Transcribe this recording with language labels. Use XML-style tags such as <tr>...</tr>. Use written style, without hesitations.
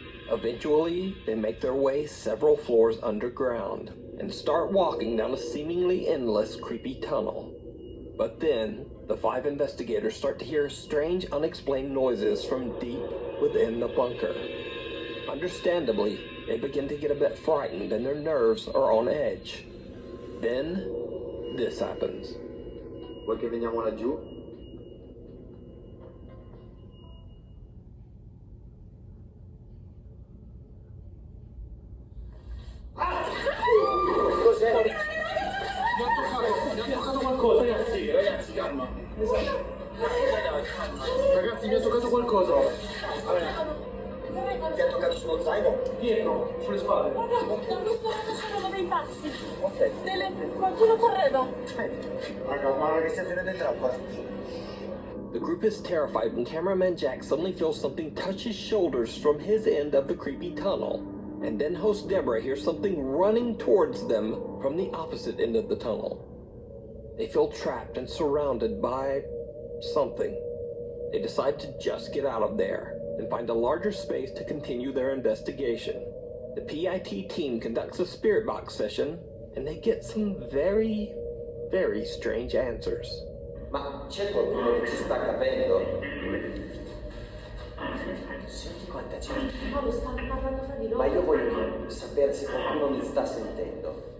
<en>Eventually, they make their way several floors underground and start walking down a seemingly endless creepy tunnel. But then, the 5 investigators start to hear strange, unexplained noises from deep within the bunker. Understandably, they begin to get a bit frightened and their nerves are on edge. Then, this happens.</en> <it>Vuoi che veniamo laggiù? Cos'è? Mi ha toccato qualcosa, ragazzi, calma. Ragazzi, mi ha toccato qualcosa. Ti ha toccato sullo zaino? Dietro, sulle spalle. Guarda, ho visto una scena dei passi. Ok. Qualcuno correva. Raga, guarda che siete dentro ancora.</it> <en>The group is terrified when cameraman Jack suddenly feels something touch his shoulders from his end of the creepy tunnel. And then host Deborah hears something running towards them from the opposite end of the tunnel. They feel trapped and surrounded by something. They decide to just get out of there and find a larger space to continue their investigation. The PIT team conducts a spirit box session and they get some very, very strange answers.</en> <it>Ma c'è qualcuno che ci sta capendo? Senti quanta gente. Paolo, stanno parlando fra di loro. Ma io voglio sapere se qualcuno mi sta sentendo.</it>